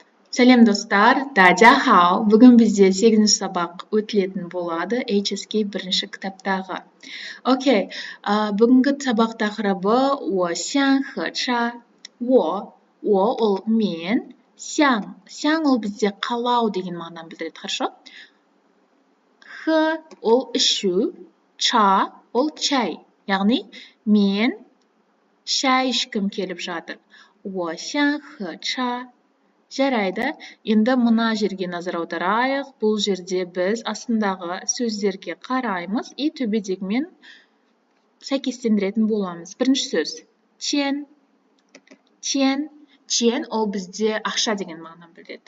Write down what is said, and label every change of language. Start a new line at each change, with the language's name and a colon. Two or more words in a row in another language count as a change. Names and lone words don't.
Kazakh: Сәлем достар,
Chinese: 大家好.
Kazakh: Бүгін бізде 8-ші сабақ өтілетін болады, HSK бірінші кітаптағы. Окей, бүгінгі сабақ тақырыбы
Chinese: «我想喝茶».
Kazakh: Wo ол мен, xiang ол бізде қалау деген мағынаны білдіреді, хорошо? He ол ішу, cha ол чай, яғни мен шай ішкім келіп жатыр.
Chinese: 我想喝茶.
Kazakh: Жарайды, енді мына жерге назар аударайық. Бұл жерде біз астындағы сөздерге қараймыз и төбедегімен сәйкестендіретін боламыз. Бірінші сөз. Чен. Чен ол бізде ақша деген мағынаны білдіреді.